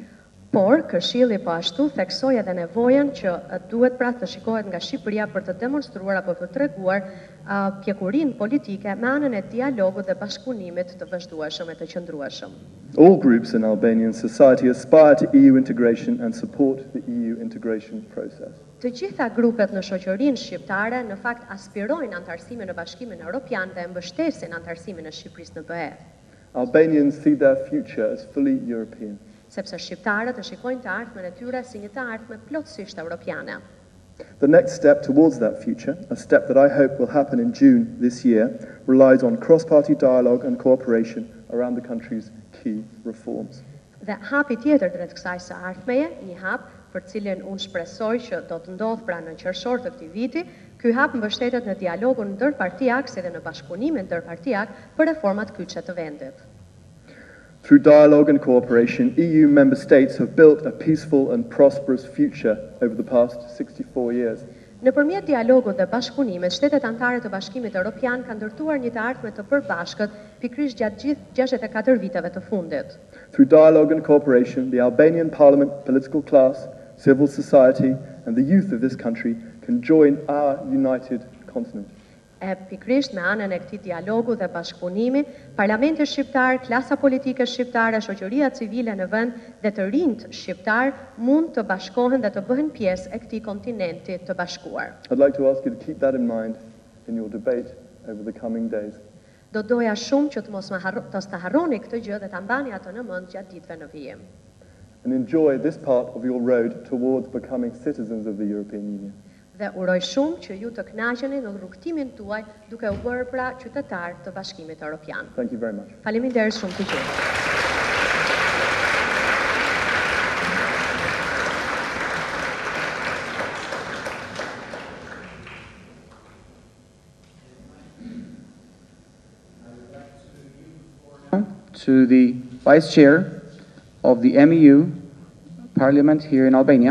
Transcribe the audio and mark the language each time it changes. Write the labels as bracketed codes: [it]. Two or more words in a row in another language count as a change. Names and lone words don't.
[sq] Por, Këshilli po ashtu theksoi edhe nevojën që duhet pra të shikohet nga Shqipëria për të demonstruar apo të treguar pjekurinë politike me anën e dialogut dhe bashkëpunimit të vazhdueshëm e të qëndrueshëm. [en] All groups in Albanian society aspire to EU integration and support the EU integration process. [sq] Të gjitha grupet në shoqërinë shqiptare në fakt aspirojnë antarësimin në Bashkimin Evropian dhe mbështesin antarësimin e Shqipërisë në BE. [en] Albanians see their future as fully European. [sq] Sepse shqiptarët e shikojnë të ardhmen e tyre si një të ardhme plotësisht europiane. [en] The next step towards that future, a step that I hope will happen in June this year, relies on cross-party dialogue and cooperation around the country's key reforms. [sq] Dhe hapi tjetër drejt kësaj së ardhmeje, një hap për cilin unë shpresoj që do të ndodhë pra në qershor të këtij viti, ky hap mbështetet në dialogun ndërpartijak si dhe në bashkëpunimin ndërpartijak për reformat kyçe të vendit. [en] Through dialogue and cooperation, EU member states have built a peaceful and prosperous future over the past 64 years. [sq] Nëpërmjet dialogut dhe bashkëpunimit, shtetet anëtare të Bashkimit Evropian kanë ndërtuar një të ardhme të përbashkët pikërisht gjatë gjithë 64 viteve të fundit. [en] Through dialogue and cooperation, the Albanian Parliament, political class, civil society, and the youth of this country can join our united continent. [sq] Pikërisht me anën e këtij dialogu dhe bashkëpunimi, Parlamenti shqiptar, klasa politike shqiptare, shoqëria civile në vend dhe të rinjt shqiptar mund të bashkohen dhe të bëhen pjesë e këtij kontinenti të bashkuar. [en] I'd like to ask you to keep that in mind in your debate over the coming days. [sq] Do doja shumë që të mos të harroni këtë gjë dhe ta mbani atë në mend gjatë ditëve në vijim. [en] And enjoy this part of your road towards becoming citizens of the European Union. [sq] Dhe uroj shumë që ju të kënaqeni në rrugtimin tuaj duke u bërë pra qytetar të Bashkimit Evropian. [en] Thank you very much. [sq] Faleminderit shumë të gjithë. [en] To the Vice Chair of the MEU Parliament here in Albania.